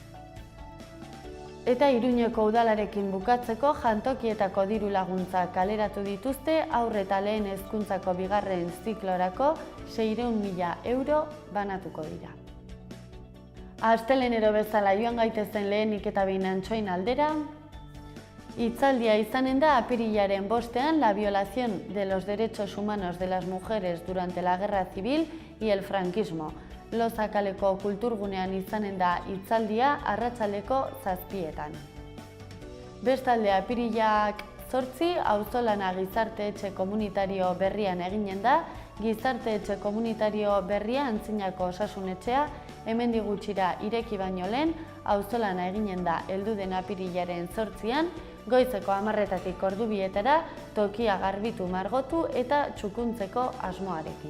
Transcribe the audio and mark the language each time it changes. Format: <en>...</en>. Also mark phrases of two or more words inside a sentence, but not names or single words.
<eu>Eta Iruñeko udalarekin bukatzeko, jantokietako diru laguntzak kaleratu dituzte, haur eta lehen hezkuntzako 2. ziklorako 600.000 euro banatuko dira. Astelenero bezala joan gaitezen lehenik eta behin Antsoain aldera. Hitzaldia izanen da apirilaren 5ean la violación de los derechos humanos de las mujeres durante la guerra civil y el franquismo. Loza kaleko kulturgunean izanen da hitzaldia arratsaldeko 7:00. Bestalde apirilak 8 auzolana gizarte etxe komunitario berrian eginen da. Gizarte etxe komunitario berria Antzinako Osasun Etxea hemendik gutxira ireki baino lehen auzolana eginen da heldu den apirilaren 8 goizeko 10:00 ordu 2:00 tokia garbitu margotu eta txukuntzeko asmoarekin.</eu>